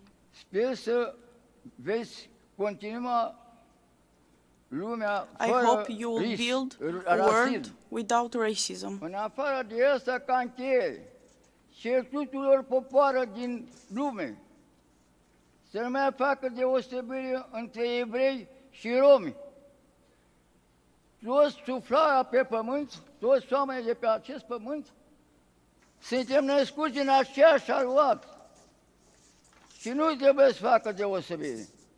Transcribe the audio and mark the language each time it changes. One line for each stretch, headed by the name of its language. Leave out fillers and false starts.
Romanian: Sper să veți continua lumea
English: I hope you will build a world without racism.
Romanian: În afară de asta, ca încheiere, cer tuturor popoarelor din lume să nu mai facă deosebire între evrei și romi. Toți suflarea pe pământ, toți oamenii de pe acest pământ, suntem născuți în aceeași aluat și nu trebuie să facă deosebire.